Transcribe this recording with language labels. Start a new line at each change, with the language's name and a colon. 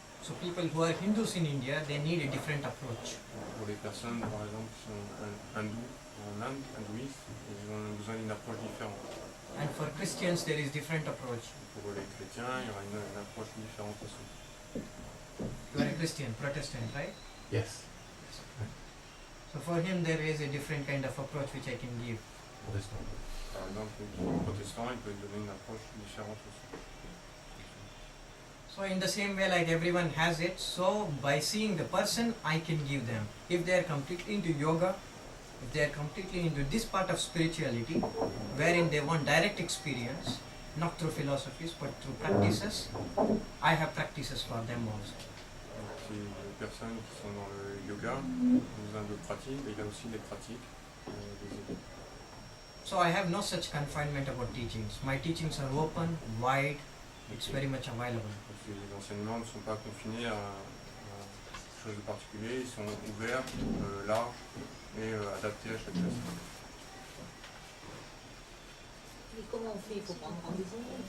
English: So people who are Hindus in India, they need a different approach.
French: Pour les personnes, par exemple, qui sont hindous, en Inde, hindouistes, ils ont besoin d'une approche différente.
English: And for Christians, there is different approach.
French: Pour les chrétiens, il y aura une approche différente aussi.
English: You are a Christian, Protestant, right? Yes. So for him, there is a different kind of approach which I can give.
French: Par exemple, les protestants, il peut donner une approche différente aussi.
English: So in the same way, like everyone has it, so by seeing the person, I can give them. If they are completely into yoga, if they are completely into this part of spirituality, wherein they want direct experience, not through philosophies, but through practices, I have practices for them also.
French: Donc, si les personnes qui sont dans le yoga ont besoin de pratiques, il y a aussi des pratiques, des études.
English: So I have no such confinement about teachings. My teachings are open, wide, it's very much available.
French: Donc, les enseignements ne sont pas confinés à quelque chose de particulier, ils sont ouverts, larges et adaptés à chaque personne. Et comment on fait? Il faut prendre rendez-vous?